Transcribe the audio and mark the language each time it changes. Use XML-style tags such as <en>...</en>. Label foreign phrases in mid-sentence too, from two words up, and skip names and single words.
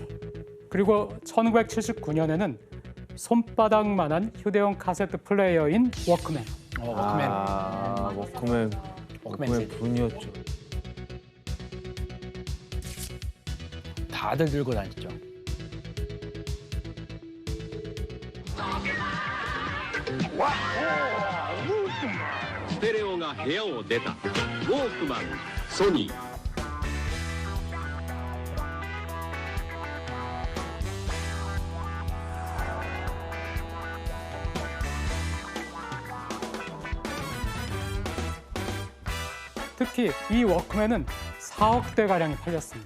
<ko>그리고 1979년에는 손바닥만한 휴대용 카세트 플레이어인 워크맨. 워크맨. 아, 워크맨. 워크맨 분이었죠. 다들 들고 다녔죠.</ko> <ja>ステレオが部屋を出たウォークマンソニー</ja> <ko>특히 이 워크맨은 4억 대 가량이 팔렸습니다.</ko>